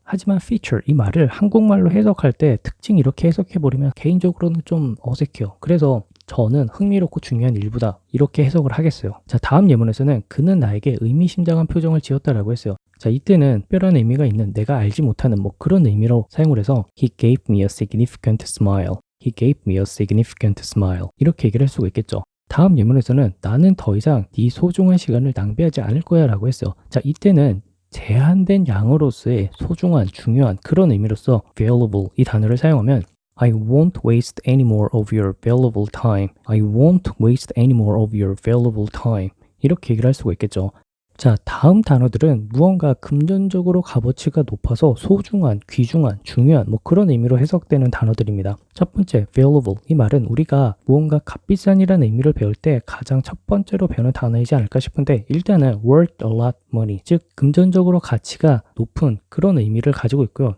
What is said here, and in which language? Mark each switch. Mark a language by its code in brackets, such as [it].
[ko] 하지만 feature 이 말을 한국말로 해석할 때 특징 이렇게 해석해버리면 개인적으로는 좀 어색해요. 그래서 저는 흥미롭고 중요한 일부다 이렇게 해석을 하겠어요. 자, 다음 예문에서는 그는 나에게 의미심장한 표정을 지었다라고 했어요. 자, 이때는 특별한 의미가 있는 내가 알지 못하는 뭐 그런 의미로 사용을 해서 [en] He gave me a significant smile. He gave me a significant smile. [ko] 이렇게 얘기를 할 수가 있겠죠. 다음 예문에서는 나는 더 이상 네 소중한 시간을 낭비하지 않을 거야 라고 했어요. 자, 이때는 제한된 양으로서의 소중한, 중요한 그런 의미로서 valuable 이 단어를 사용하면 [en] I won't waste any more of your valuable time. I won't waste any more of your valuable time. [ko] 이렇게 얘기를 할 수가 있겠죠. 자, 다음 단어들은 무언가 금전적으로 값어치가 높아서 소중한, 귀중한, 중요한 뭐 그런 의미로 해석되는 단어들입니다. 첫 번째, valuable. 이 말은 우리가 무언가 값비싼이라는 의미를 배울 때 가장 첫 번째로 배우는 단어이지 않을까 싶은데 일단은 worth a lot money, 즉 금전적으로 가치가 높은 그런 의미를 가지고 있고요.